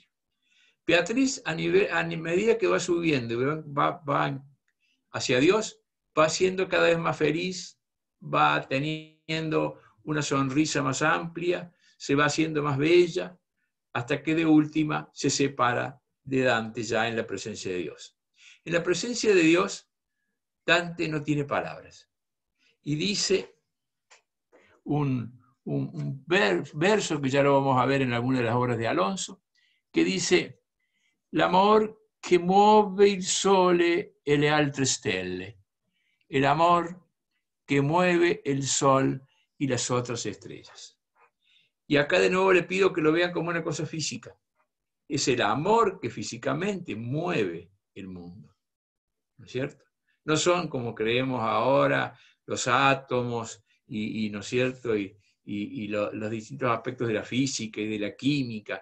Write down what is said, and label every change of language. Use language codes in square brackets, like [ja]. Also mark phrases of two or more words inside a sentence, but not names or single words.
[es] Beatriz, a medida que va subiendo y va hacia Dios, va siendo cada vez más feliz, va teniendo una sonrisa más amplia, se va haciendo más bella, hasta que de última se separa de Dante ya en la presencia de Dios. En la presencia de Dios, Dante no tiene palabras. Y dice un verso que ya lo vamos a ver en alguna de las obras de Alonso, que dice: [it] l'amor che muove il sole e le altre stelle, [es] el amor que mueve el sol y las otras estrellas. Y acá de nuevo le pido que lo vean como una cosa física. Es el amor que físicamente mueve el mundo, ¿no es cierto? No son como creemos ahora los átomos y ¿no es cierto?, y los distintos aspectos de la física y de la química.